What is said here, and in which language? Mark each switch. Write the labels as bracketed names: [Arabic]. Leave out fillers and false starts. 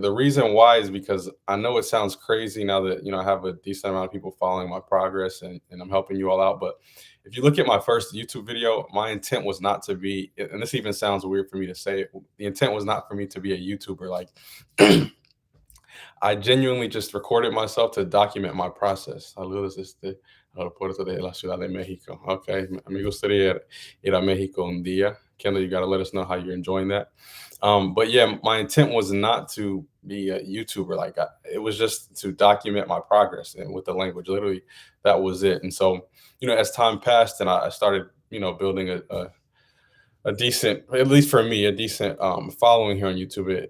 [English] The reason why is because I know it sounds crazy now that I have a decent amount of people following my progress and I'm helping you all out. But if you look at my first YouTube video, my intent was not to be, and this even sounds weird for me to say it, the intent was not for me to be a YouTuber. Like I genuinely just recorded myself to document my process. [Spanish] Saludos, aeropuerto de la Ciudad de México. Okay, me gustaría ir a México un día. [English] Kendall, you got to let us know how you're enjoying that. But yeah, my intent was not to be a YouTuber. Like it was just to document my progress and with the language. Literally, that was it. And so, as time passed and I started, building a decent, at least for me, a decent following here on YouTube.